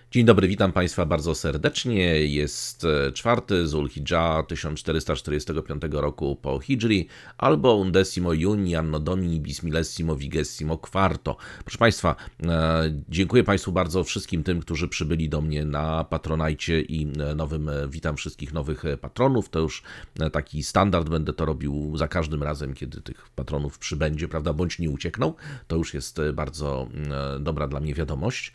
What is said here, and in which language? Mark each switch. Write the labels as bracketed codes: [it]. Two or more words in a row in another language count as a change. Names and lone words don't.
[pl] Dzień dobry, witam Państwa bardzo serdecznie. Jest 4 Zulhidża 1445 roku po Hidżri, albo [la] undecimo juni anno domini bismillesimo vigésimo quarto. [pl] Proszę Państwa, dziękuję Państwu bardzo wszystkim tym, którzy przybyli do mnie na Patronajcie i witam wszystkich nowych patronów. To już taki standard, będę to robił za każdym razem, kiedy tych patronów przybędzie, prawda, bądź nie uciekną. To już jest bardzo dobra dla mnie wiadomość.